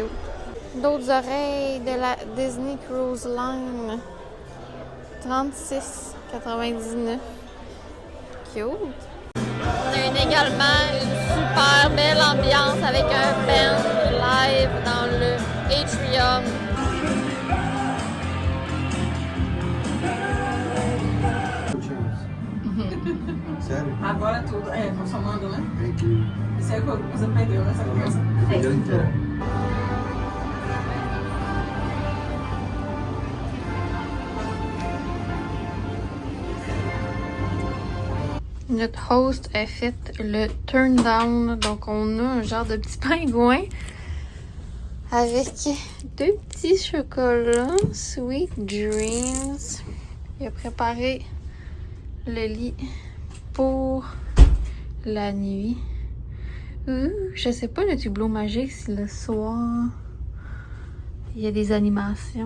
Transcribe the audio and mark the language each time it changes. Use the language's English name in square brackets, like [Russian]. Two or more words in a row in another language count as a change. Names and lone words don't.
[French] D'autres oreilles de la Disney Cruise Line, $36,99. Cute. On a également une super belle ambiance avec un band live dans le atrium. [Portuguese] Sério? Agora tudo. É, tô somando, né? [English] Thank you. [Portuguese] Isso é o que você perdeu nessa conversa. Perdeu inteira. [French] Notre host a fait le [English] turn down, [French] donc on a un genre de petit pingouin avec deux petits chocolats, [English] Sweet Dreams. [French] Il a préparé le lit pour la nuit. Je sais pas le tableau magique si le soir il y a des animations.